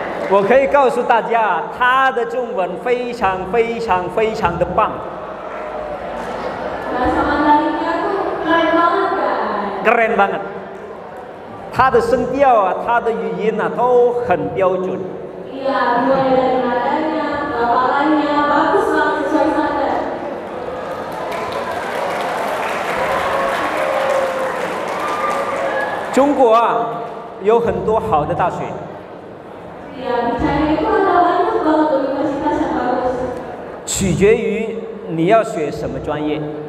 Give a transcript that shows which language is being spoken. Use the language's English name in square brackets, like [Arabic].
[Chinese] 我可以告诉大家，他的中文非常非常非常的棒。 [Indonesian] Bahasa Mandarinnya tuh keren banget guys. keren banget. [Chinese] 他的声调啊，他的语音啊，都很标准。 [Indonesian] Iya, mulai dari nadanya, pelafalannya, bagus banget sesuai standar. [Chinese] 中国啊，有很多好的大学， [Indonesian] Iya, di China itu ada banyak banget universitas yang bagus. [Chinese] 取决于你要学什么专业。